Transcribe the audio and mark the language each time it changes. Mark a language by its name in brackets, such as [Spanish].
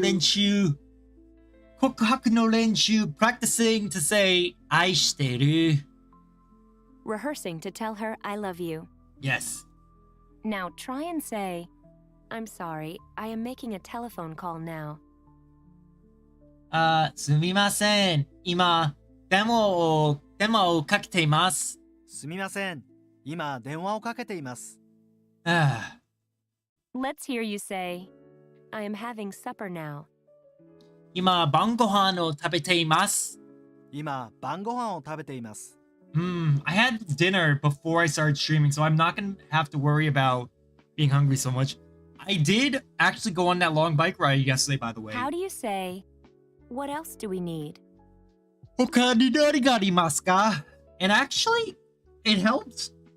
[Japanese] renshu. Kokuhaku no renshu. [English] Practicing to say aishiteru. rehearsing to tell her I love you? Yes. Now try and say, I'm sorry, I am making a telephone call now. [Japanese] すみません。今、電話をかけています。すみません。今、電話をかけています。 [English] Let's hear you say, I am having supper now. [Japanese] 今、晩ご飯を食べています。今、晩ご飯を食べています。 [English] I had dinner before I started streaming, so I'm not gonna have to worry about being hungry so much. I did actually go on that long bike ride yesterday, by the way. How do you say, what else do we need? [Japanese] 他に何がありますか? [English] And actually, it helped.